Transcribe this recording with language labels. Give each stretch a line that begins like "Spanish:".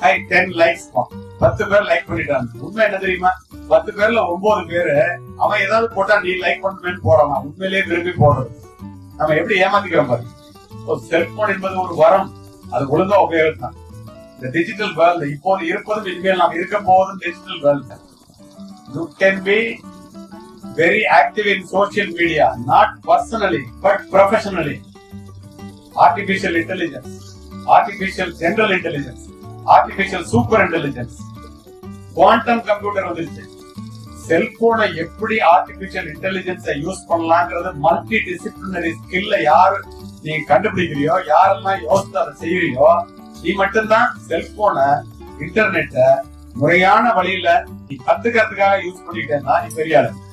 Tamil: 10 likes 10 பேர் like பண்ணிட்டாங்க. உண்மை என்ன தெரியுமா? 10 பேர்ல 9 பேரு அவன் ஏதாவது போட்டா நீ லைக் பண்ணுவேன்னு போறான். உண்மையிலேயே விரும்பி போடுறது. நம்ம எப்படி ஏமாத்திக்கிறோம் பாரு. செல்போன் என்பது ஒரு வரம், அது ஒழுங்கா உபயோகம். இந்த டிஜிட்டல் வேர்ல்ட் இப்போது இருப்பதும் இனிமேல் நாம் இருக்க போவதும் digital world.
English: You can be very active in social media, not personally but professionally. Artificial intelligence
Tamil: artificial general intelligence, artificial super intelligence, quantum computer வந்துருச்சு. செல்போனை எப்படி ஆர்டிபிஷியல் இன்டெலிஜென்ஸை யூஸ் பண்ணலாம்ன்றது மல்டி டிசிப்ளினரி ஸ்கில்ல யாரு நீங்க கண்டுபிடிக்கிறியோ, யாரெல்லாம் யோசித்து அதை செய்யறியோ, நீ மட்டும்தான் செல்போனை இன்டர்நெட்டை முறையான வழியில நீ கத்துக்கிறதுக்காக யூஸ் பண்ணிட்டேன்னா நீ பெரிய ஆளு.